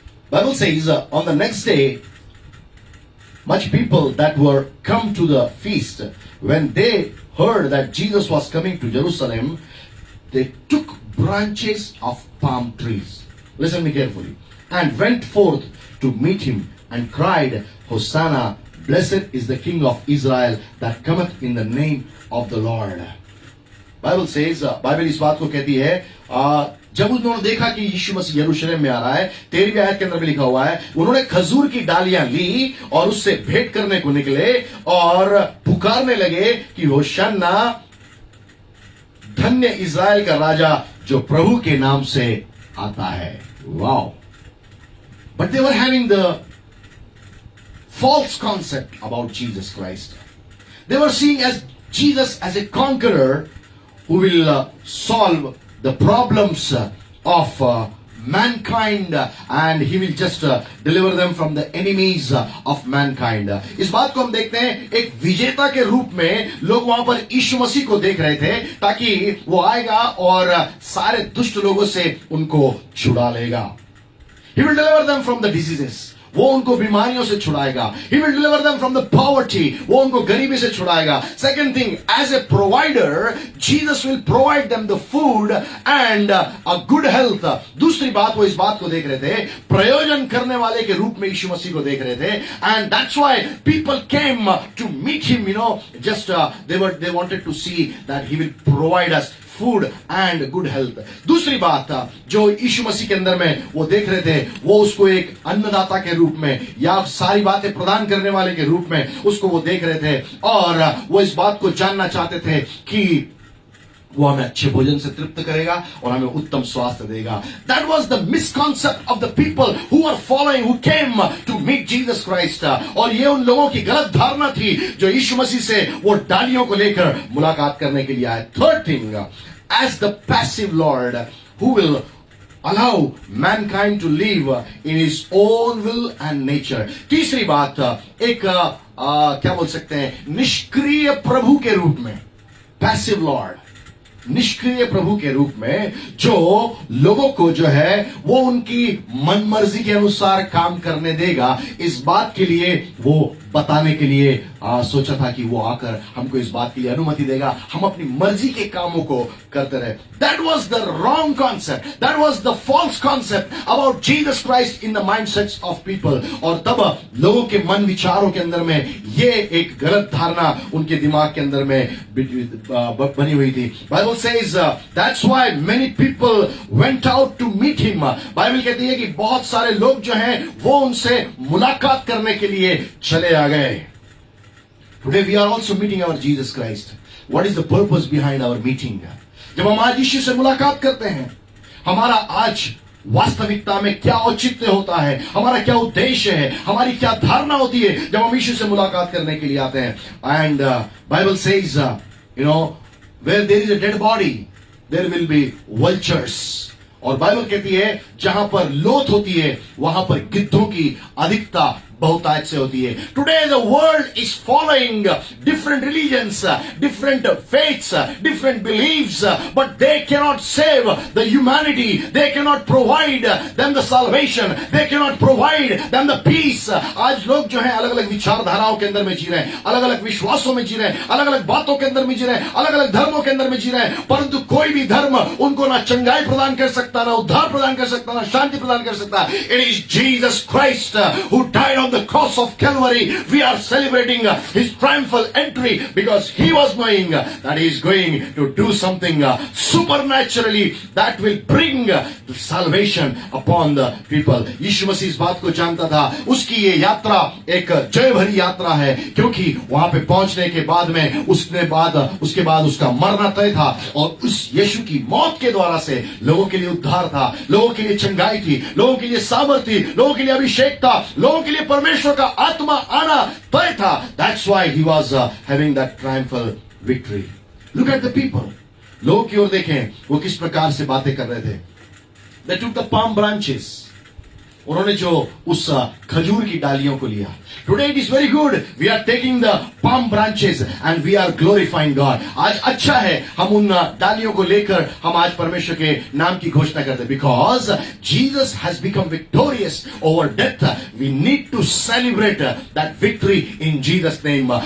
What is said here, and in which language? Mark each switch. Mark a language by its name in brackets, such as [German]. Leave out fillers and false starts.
[English] Bible says on the next day, much people that were come to the feast, when they heard that Jesus was coming to Jerusalem, they took branches of palm trees. Listen me carefully. And went forth to meet him and cried, Hosanna, blessed is the King of Israel that cometh in the name of the Lord. Bible says, [Hindi] Bible इस बात को कहती है, जब उन्होंने देखा कि यीशु मसीह यरूशलेम में आ रहा है, 13वीं आयत के अंदर भी लिखा हुआ है, उन्होंने खजूर की डालियां ली और उससे भेंट करने को निकले और पुकारने लगे कि होशन्ना, धन्य इज़राइल का राजा जो प्रभु के नाम से आता है। [English] Wow. But they were having the false concept about Jesus Christ. They were seeing as Jesus as a conqueror who will solve the problems of mankind, and he will just deliver them from the enemies of mankind. [Hindi] इस बात को हम देखते हैं, एक विजेता के रूप में लोग वहां पर यीशु मसीह को देख रहे थे, ताकि वो आएगा और सारे दुष्ट लोगों से उनको छुड़ा लेगा। [English] He will deliver them from the diseases. [Hindi] वो उनको बीमारियों से छुड़ाएगा। [English] He will deliver them from the poverty. [Hindi] वो उनको गरीबी से छुड़ाएगा। [English] Second thing, as a provider, Jesus will provide them the food and a good health. [Hindi] दूसरी बात, वो इस बात को देख रहे थे, प्रयोजन करने वाले के रूप में यीशु मसीह को देख रहे थे, [English] and that's why people came to meet him. Just they wanted to see that he will provide us food and good health. [Hindi] दूसरी बात जो यीशु मसीह के अंदर में वो देख रहे थे, वो उसको एक अन्नदाता के रूप में या सारी बातें प्रदान करने वाले के रूप में उसको वो देख रहे थे, और वो इस बात को जानना चाहते थे कि वो हमें अच्छे भोजन से तृप्त करेगा और हमें उत्तम स्वास्थ्य देगा। [English] That was the misconcept of the people who were following, who came to meet Jesus Christ. [Hindi] और ये उन लोगों की गलत धारणा थी जो यीशु मसीह से वो डालियों को लेकर मुलाकात करने के लिए आए। [English] Third thing, as the passive Lord who will allow mankind to live in his own will and nature. [Hindi] तीसरी बात, एक क्या बोल सकते हैं, निष्क्रिय प्रभु के रूप में, [English] passive lord, [Hindi] निष्क्रिय प्रभु के रूप में, जो लोगों को जो है वो उनकी मन मर्जी के अनुसार काम करने देगा, इस बात के लिए वो बताने के लिए सोचा था कि वो आकर हमको इस बात के लिए अनुमति देगा, हम अपनी मर्जी के कामों को करते रहे. [English] That was the wrong concept. That was the false concept about Jesus Christ in the mindsets of people. [Hindi] और तब लोगों के मन विचारों के अंदर में ये एक गलत धारणा उनके दिमाग के अंदर में बनी हुई थी. [English] Bible says that's why many people went out to meet him. [Hindi] Bible कहती है कि बहुत सारे लोग जो हैं वो उनसे मुलाकात करने के लिए चले आ गए. [English] Today we are also meeting our Jesus Christ. What is the purpose behind our meeting? [Hindi] जब हम आज यीशु से मुलाकात करते हैं, हमारा आज वास्तविकता में क्या औचित्य होता है, हमारा क्या उद्देश्य है, हमारी क्या धारणा होती है जब हम यीशु से मुलाकात करने के लिए आते हैं. [English] And Bible says, where there is a dead body, there will be vultures. [Hindi] और बाइबल कहती है जहां पर लोथ होती है वहां पर गिद्धों की अधिकता बहुतायत से होती है. [English] Today the world is following different religions, different faiths, different beliefs, but they cannot save the humanity. They cannot provide them the salvation. They cannot provide them the peace. [Hindi] आज लोग जो हैं अलग अलग विचारधाराओं के अंदर में जी रहे हैं, अलग अलग विश्वासों में जी रहे हैं, अलग अलग बातों के अंदर में जी रहे हैं, अलग अलग धर्मों के अंदर में जी रहे हैं, परंतु कोई भी धर्म उनको ना चंगाई प्रदान कर सकता, ना उद्धार प्रदान कर सकता, ना शांति प्रदान कर सकता. [English] It is Jesus Christ who died on the cross of Calvary. We are celebrating his triumphal entry because he was knowing that he is going to do something supernaturally that will bring the salvation upon the people. [Hindi] यीशु मसीह इस बात को जानता था. उसकी ये यात्रा एक जय भरी यात्रा है, क्योंकि वहां पे पहुंचने के बाद में उसके बाद उसका मरना तय था, और उस यीशु की मौत के द्वारा से लोगों के लिए उद्धार था, लोगों के लिए चंगाई थी, लोगों के लिए सामर्थ थी, लोगों के लिए अभिषेक था, लोगों के लिए परमेश्वर का आत्मा आना तय था. [English] That's why he was having that triumphal victory. Look at the people. [Hindi] लोगों की ओर देखें, वो किस प्रकार से बातें कर रहे थे. [English] They took the palm branches. [Hindi] उन्होंने जो उस खजूर की डालियों को लिया. [English] Today it is very good. We are taking the palm branches and we are glorifying God. [Hindi] आज अच्छा है हम उन डालियों को लेकर हम आज परमेश्वर के नाम की घोषणा करते हैं. [English] Because Jesus has become victorious over death, we need to celebrate that victory in Jesus' name.